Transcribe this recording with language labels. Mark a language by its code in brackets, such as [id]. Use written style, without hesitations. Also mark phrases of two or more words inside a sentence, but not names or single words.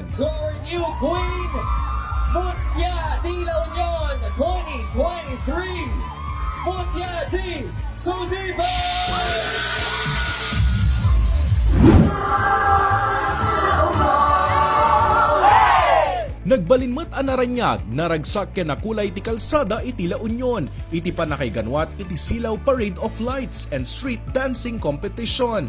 [en] Your new queen, [ilo] Mutya di La Union 2023. Mutya di Sudipan! Nagbalinmat a naranyag, naragsak ken nakulay ti kalsada iti La Union, iti panakayganwat iti Silaw Parade of Lights and Street Dancing Competition.